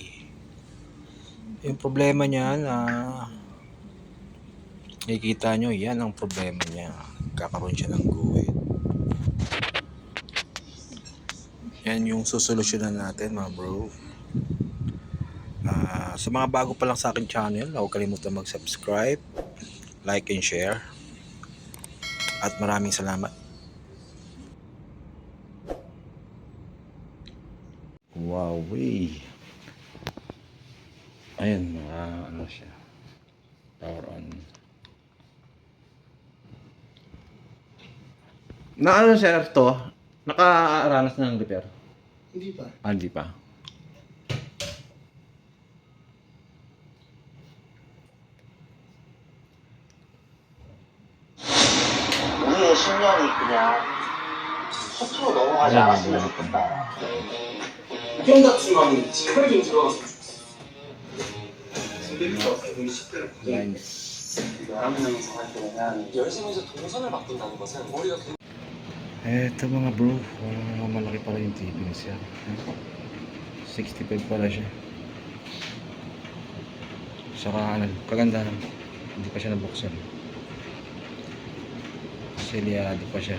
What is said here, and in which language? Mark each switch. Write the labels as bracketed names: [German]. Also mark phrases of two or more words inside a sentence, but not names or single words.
[Filipino] Yung problema niyan, nakikita nyo, yan ang problema niya. Kakaroon siya ng guhit. Yan yung susolusyonan natin mga bro. Sa mga bago pa lang sa akin channel, huwag kalimutan mag-subscribe, [English] like and share. [Filipino] At maraming salamat. Huawei. Ayun, ano siya. [English] Power on. [Filipino] Na ano sir to? Nakaranas na ng repair? Hindi pa. Hindi pa. [Korean] 우리의 신념이 그냥 허투루 넘어가지 않았으면 좋겠다. 형 같으면 지금이 좀 들어갔으면 좋겠어. 선배님도 어떻게 보면 10대를 고생했는데 11명이서 할 때는 열심히 해서 동선을 바꾼다는 것은 우리가 [Filipino] Eto mga bro, malaki pala yung TV niya siya. 65 pala siya. Saka kagandahan, hindi pa siya nabuksan. Selyado pa siya.